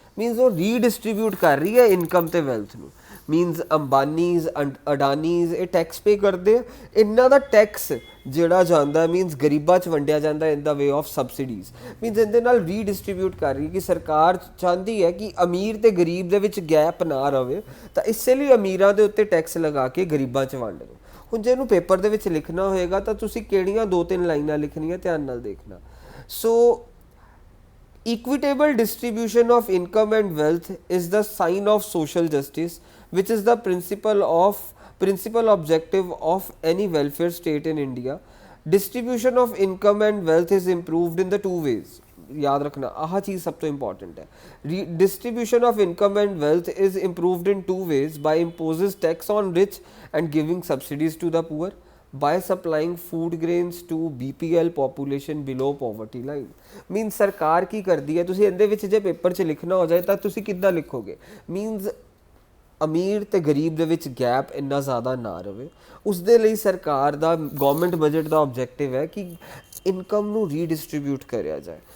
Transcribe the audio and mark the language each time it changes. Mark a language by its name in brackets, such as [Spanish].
[Punjabi] Means ਉਹ ਰੀਡਿਸਟਰੀਬਿਊਟ ਕਰ ਰਹੀ ਹੈ ਇਨਕਮ ਅਤੇ ਵੈਲਥ ਨੂੰ। ਮੀਨਸ ਅੰਬਾਨੀਜ਼ ਅਡਾਨੀਜ਼ ਇਹ ਟੈਕਸ ਪੇ ਕਰਦੇ ਆ, ਇਹਨਾਂ ਦਾ ਟੈਕਸ ਜਿਹੜਾ ਜਾਂਦਾ ਮੀਨਸ ਗਰੀਬਾਂ 'ਚ ਵੰਡਿਆ ਜਾਂਦਾ [English] In the way of subsidies. [Punjabi] ਮੀਨਸ ਇਹਦੇ ਨਾਲ ਰੀਡਿਸਟਰੀਬਿਊਟ ਕਰ ਰਹੀ ਕਿ ਸਰਕਾਰ ਚਾਹੁੰਦੀ ਹੈ ਕਿ ਅਮੀਰ ਅਤੇ ਗਰੀਬ ਦੇ ਵਿੱਚ ਗੈਪ ਨਾ ਰਹੇ, ਤਾਂ ਇਸੇ ਲਈ ਅਮੀਰਾਂ ਦੇ ਉੱਤੇ ਟੈਕਸ ਲਗਾ ਕੇ ਗਰੀਬਾਂ 'ਚ ਵੰਡ ਦਿਓ। ਹੁਣ ਜੇ ਇਹਨੂੰ ਪੇਪਰ ਦੇ ਵਿੱਚ ਲਿਖਣਾ ਹੋਏਗਾ ਤਾਂ ਤੁਸੀਂ ਕਿਹੜੀਆਂ 2-3 ਲਾਈਨਾਂ ਲਿਖਣੀਆਂ ਧਿਆਨ ਨਾਲ ਦੇਖਣਾ। [English] So equitable distribution of income and wealth is the sign of social justice, which is the principal objective of any welfare state in India. Distribution of income and wealth is improved in the two ways. [Punjabi] याद रखना आह चीज़ सब तो important है। [English] Distribution of income and wealth is improved in two ways: by imposes tax on rich and giving subsidies to the poor, by supplying food grains to BPL population below poverty line। [Punjabi] Means ਸਰਕਾਰ ਕੀ ਕਰਦੀ ਹੈ, ਤੁਸੀਂ ਇਹਦੇ ਵਿੱਚ ਜੇ paper 'ਚ ਲਿਖਣਾ ਹੋ ਜਾਏ ਤਾਂ ਤੁਸੀਂ ਕਿੱਦਾਂ ਲਿਖੋਗੇ? ਮੀਨਸ ਅਮੀਰ ਅਤੇ ਗਰੀਬ ਦੇ ਵਿੱਚ ਗੈਪ ਇੰਨਾ ਜ਼ਿਆਦਾ ਨਾ ਰਹੇ, ਉਸ ਦੇ ਲਈ ਸਰਕਾਰ ਦਾ ਗਵਰਨਮੈਂਟ ਬਜਟ ਦਾ ਓਬਜੈਕਟਿਵ ਹੈ ਕਿ ਇਨਕਮ ਨੂੰ ਰੀਡਿਸਟਰੀਬਿਊਟ ਕਰਿਆ ਜਾਏ।